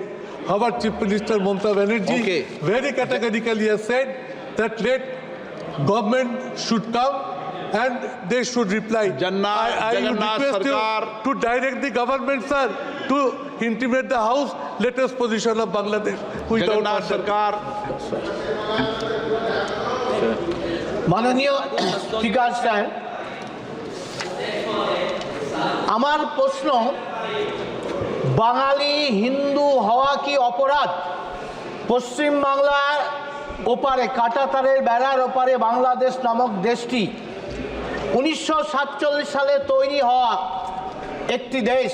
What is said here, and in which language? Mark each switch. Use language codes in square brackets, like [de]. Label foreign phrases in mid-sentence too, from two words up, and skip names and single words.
[en] Our Chief Minister Mamata Banerjee very categorically has said that let government should come and they should reply. I would request you to direct the government, sir, to intimate the House latest position of Bangladesh. [hi] जगन्नाथ सरकार। माननीय स्पीकर साहेब, [bn] আমার প্রশ্ন, বাঙালি হিন্দু হওয়া কি অপরাধ? পশ্চিম বাংলার ওপারে কাঁটাতারের বেড়ার ওপারে বাংলাদেশ নামক দেশটি 1947 সালে তৈরি হওয়া একটি দেশ।